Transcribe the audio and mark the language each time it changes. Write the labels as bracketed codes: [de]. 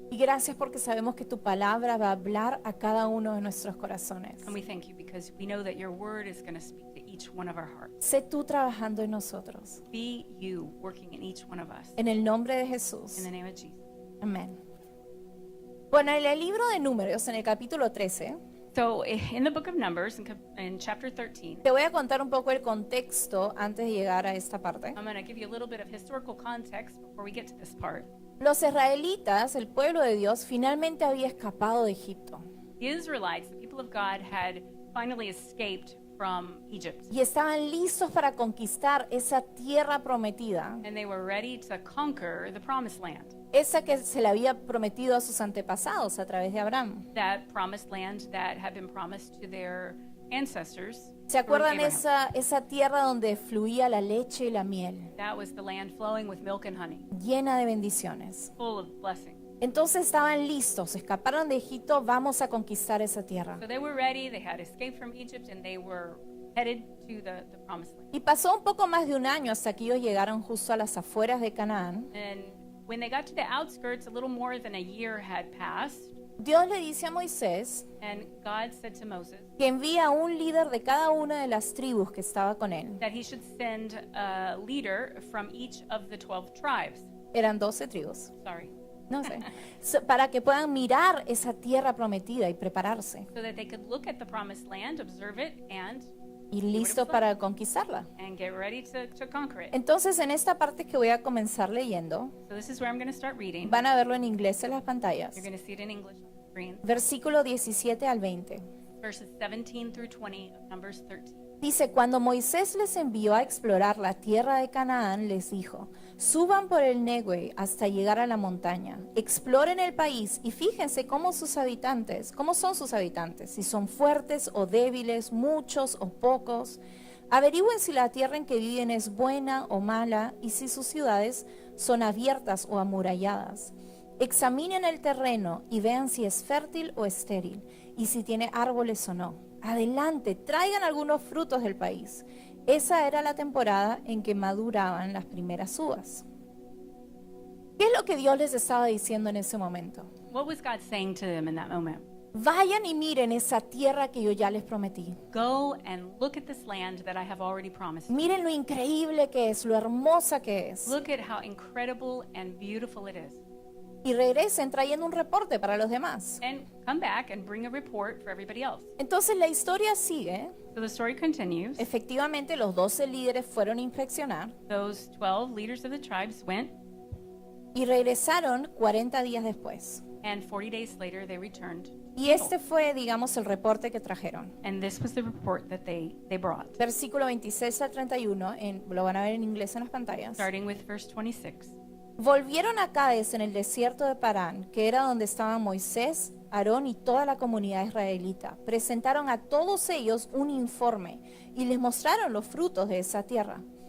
[es] Y gracias porque sabemos que tu palabra va a hablar a cada uno de nuestros corazones. [en] And we thank you because we know that your word is going to speak to each one of our hearts. [es] Sé tú trabajando en nosotros. [en] Be you working in each one of us. [es] En el nombre de [en] In [es] Jesús. [en] the name of Jesus. [es] Amén. Bueno, en el libro de Números, en el capítulo 13, [en] So in the book of Numbers, in chapter 13, [es] te voy a contar un poco el contexto antes de llegar a esta parte. [en] I'm going to give you a little bit of historical context before we get to this part. [es] Los israelitas, el pueblo de Dios, finalmente había escapado de Egipto [en] The Israelites, the people of God, had finally escaped from Egypt. [es] y estaban listos para conquistar esa tierra prometida, [en] And they were ready to conquer the promised land. [es] esa que se le había prometido a sus antepasados a través de Abraham. [en] That promised land that had been promised to their ancestors. [es] ¿Se [en] through [es] acuerdan [en] Abraham. [es] esa tierra donde fluía la leche y la miel, [en] That was the land flowing with milk and honey, [es] llena de bendiciones? [en] full of blessing. [es] Entonces estaban listos, escaparon de Egipto, vamos a conquistar esa tierra. [en] So they were ready, they had escaped from Egypt, and they were headed to the promised land. [es] Y pasó un poco más de un año hasta que ellos llegaron justo a las afueras de Canaán. [en] And when they got to the outskirts, a little more than a year had passed, [es] Dios le dice a Moisés [en] and God said to Moses [es] que envía a un líder de cada una de las tribus que estaba con él. [en] that he should send a leader from each of the 12 tribes. [es] Eran 12 tribus, [en] Sorry. [es] no sé, para que puedan mirar esa tierra prometida y prepararse [en] So that they could look at the promised land, observe it, [es] y listos para conquistarla. [en] and get ready to conquer it. [es] Entonces, en esta parte que voy a comenzar leyendo, [en] So this is where I'm going to start reading. [es] van a verlo en inglés en las pantallas. [en] You're going to see it in English. screen, [es] versículo 17 al 20. [en] verses 17 through 20 of Numbers 13. [es] Dice, cuando Moisés les envió a explorar la tierra de Canaán, les dijo, suban por el Negev hasta llegar a la montaña, exploren el país y fíjense cómo son sus habitantes, si son fuertes o débiles, muchos o pocos. Averigüen si la tierra en que viven es buena o mala y si sus ciudades son abiertas o amuralladas. Examinen el terreno y vean si es fértil o estéril y si tiene árboles o no. Adelante, traigan algunos frutos del país. Esa era la temporada en que maduraban las primeras uvas. ¿Qué es lo que Dios les estaba diciendo en ese momento? [en] What was God saying to them in that moment? [es] Vayan y miren esa tierra que yo ya les prometí. [en] Go and look at this land that I have already promised you. [es] Miren lo increíble que es, lo hermosa que es. [en] Look at how incredible and beautiful it is. [es] Y regresen trayendo un reporte para los demás. [en] And come back and bring a report for everybody else. [es] Entonces la historia sigue. [en] So the story continues. [es] Efectivamente, los 12 líderes fueron a inspeccionar [en] Those 12 leaders of the tribes went, [es] y regresaron 40 días después. [en] and 40 days later they returned. [es] Y este fue, digamos, el reporte que trajeron. [en] And this was the report that they brought. [es] Versículo 26 al 31, lo van a ver en inglés en las pantallas. [en] Starting with verse 26. [es] Volvieron a Cádiz en el desierto de Parán, que era donde estaban Moisés, Aarón y toda la comunidad israelita. Presentaron a todos ellos un informe y les mostraron los frutos de esa tierra.